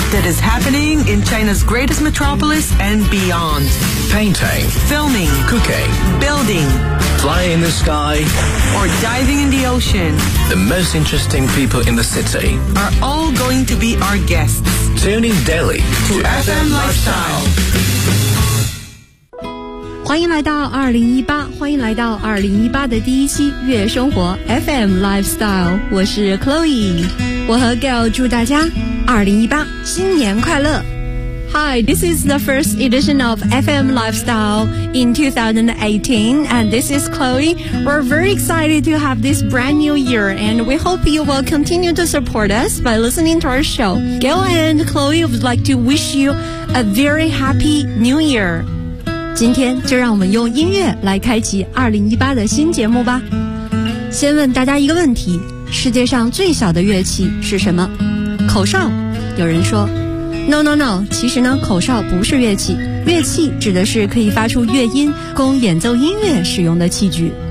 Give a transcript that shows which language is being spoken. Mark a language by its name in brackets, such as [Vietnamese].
[English] that is happening in China's greatest metropolis and beyond. Painting, filming, cooking, building, flying in the sky, or diving in the ocean. The most interesting people in the city are all going to be our guests. Tune in daily to FM Lifestyle. [Chinese] 欢迎来到2018，欢迎来到2018的第一期月生活 FM Lifestyle， 我是 Chloe， 我和 Gail 祝大家2018新年快乐。 [English] Hi, this is the first edition of FM Lifestyle in 2018, and this is Chloe. We're very excited to have this brand new year, and we hope you will continue to support us by listening to our show. Gail and Chloe would like to wish you a very happy new year. [Chinese] 今天就让我们用音乐来开启2018的新节目吧。先问大家一个问题，世界上最小的乐器是什么？口哨。有人说 No, 其实呢，口哨不是乐器，乐器指的是可以发出乐音供演奏音乐使用的器具。